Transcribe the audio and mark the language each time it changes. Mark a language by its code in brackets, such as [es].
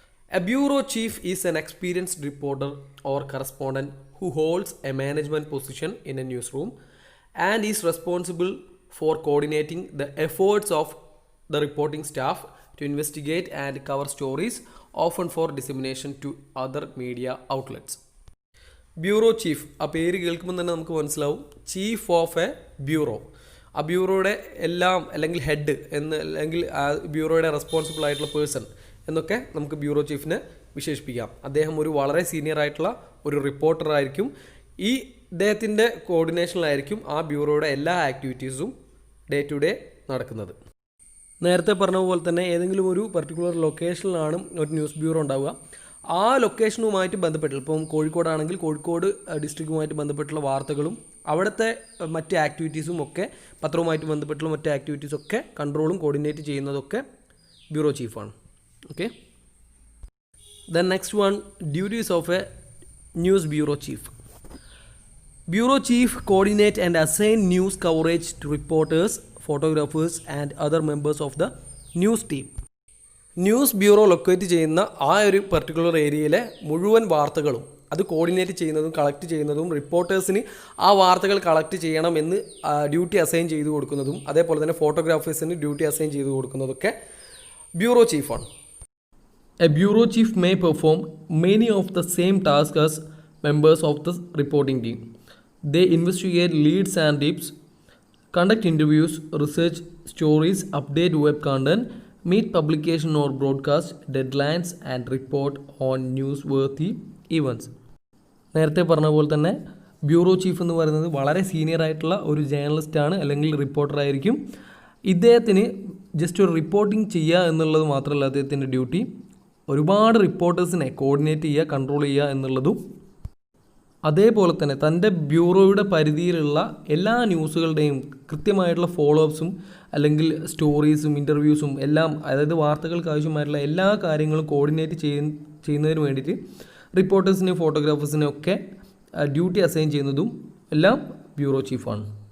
[en] A bureau chief is an experienced reporter or correspondent who holds a management position in a newsroom and is responsible for coordinating the efforts of the reporting staff to investigate and cover stories, often for dissemination to other media outlets. [ml] Bureau chief, ആ പേര് കേൾക്കുമ്പോൾ തന്നെ നമുക്ക് മനസ്സിലാവും, chief of A bureau. ആ ബ്യൂറോയുടെ എല്ലാം അല്ലെങ്കിൽ head എന്ന്, അല്ലെങ്കിൽ ആ ബ്യൂറോയുടെ റെസ്പോൺസിബിൾ ആയിട്ടുള്ള പേഴ്സൺ എന്നൊക്കെ നമുക്ക് ബ്യൂറോ ചീഫിനെ വിശേഷിപ്പിക്കാം. അദ്ദേഹം ഒരു വളരെ സീനിയർ ആയിട്ടുള്ള ഒരു റിപ്പോർട്ടർ ആയിരിക്കും. ഈ ഇദ്ദേഹത്തിൻ്റെ കോർഡിനേഷനിലായിരിക്കും ആ ബ്യൂറോയുടെ എല്ലാ ആക്ടിവിറ്റീസും ഡേ ടു ഡേ നടക്കുന്നത്. നേരത്തെ പറഞ്ഞ പോലെ തന്നെ ഏതെങ്കിലും ഒരു പർട്ടിക്കുലർ ലൊക്കേഷനിലാണ് ഒരു ന്യൂസ് ബ്യൂറോ ഉണ്ടാവുക. ആ ലൊക്കേഷനുമായിട്ട് ബന്ധപ്പെട്ട്, ഇപ്പം കോഴിക്കോടാണെങ്കിൽ കോഴിക്കോട് ഡിസ്ട്രിക്റ്റുമായിട്ട് ബന്ധപ്പെട്ടുള്ള വാർത്തകളും അവിടുത്തെ മറ്റ് ആക്ടിവിറ്റീസും ഒക്കെ, പത്രവുമായിട്ട് ബന്ധപ്പെട്ടുള്ള മറ്റ് ആക്ടിവിറ്റീസൊക്കെ കൺട്രോളും കോർഡിനേറ്റ് ചെയ്യുന്നതൊക്കെ bureau ചീഫാണ്. [en] Okay, then next one, duties of a news bureau chief. Bureau chief coordinate and assign news coverage to reporters, photographers and other members of the news team. [ml] News bureau locate ചെയ്യുന്ന ആ ഒരു particular ഏരിയയിലെ മുഴുവൻ വാർത്തകളും അത് coordinate ചെയ്യുന്നതും collect ചെയ്യുന്നതും, റിപ്പോർട്ടേഴ്സിന് ആ വാർത്തകൾ കളക്ട് ചെയ്യണമെന്ന് ഡ്യൂട്ടി അസൈൻ ചെയ്തു കൊടുക്കുന്നതും, അതേപോലെ തന്നെ ഫോട്ടോഗ്രാഫേഴ്സിന് ഡ്യൂട്ടി അസൈൻ ചെയ്തു കൊടുക്കുന്നതൊക്കെ bureau ചീഫാണ്. [en] A bureau chief may perform many of the same task as members of the reporting team. They investigate leads and tips, conduct interviews, research stories, update web content, meet publication or broadcast deadlines and report on newsworthy events. [ml] നേരത്തെ പറഞ്ഞ പോലെ തന്നെ bureau chief എന്ന് പറയുന്നത് വളരെ senior ആയിട്ടുള്ള ഒരു ജേർണലിസ്റ്റാണ്, അല്ലെങ്കിൽ റിപ്പോർട്ടർ ആയിരിക്കും. ഇദ്ദേഹത്തിന് ജസ്റ്റ് ഒരു റിപ്പോർട്ടിംഗ് ചെയ്യുക എന്നുള്ളത് മാത്രമല്ല അദ്ദേഹത്തിൻ്റെ ഡ്യൂട്ടി, ഒരുപാട് റിപ്പോർട്ടേഴ്സിനെ കോർഡിനേറ്റ് ചെയ്യുക, കൺട്രോൾ ചെയ്യുക എന്നുള്ളതും, അതേപോലെ തന്നെ തൻ്റെ ബ്യൂറോയുടെ പരിധിയിലുള്ള എല്ലാ ന്യൂസുകളുടെയും കൃത്യമായിട്ടുള്ള ഫോളോ അപ്സും അല്ലെങ്കിൽ സ്റ്റോറീസും ഇൻ്റർവ്യൂസും എല്ലാം, അതായത് വാർത്തകൾക്ക് ആവശ്യമായിട്ടുള്ള എല്ലാ കാര്യങ്ങളും കോർഡിനേറ്റ് ചെയ്യുന്നതിന് വേണ്ടിയിട്ട് റിപ്പോർട്ടേഴ്സിനെയും ഫോട്ടോഗ്രാഫേഴ്സിനെയും ഒക്കെ ഡ്യൂട്ടി അസൈൻ ചെയ്യുന്നതും എല്ലാം ബ്യൂറോ ചീഫാണ്.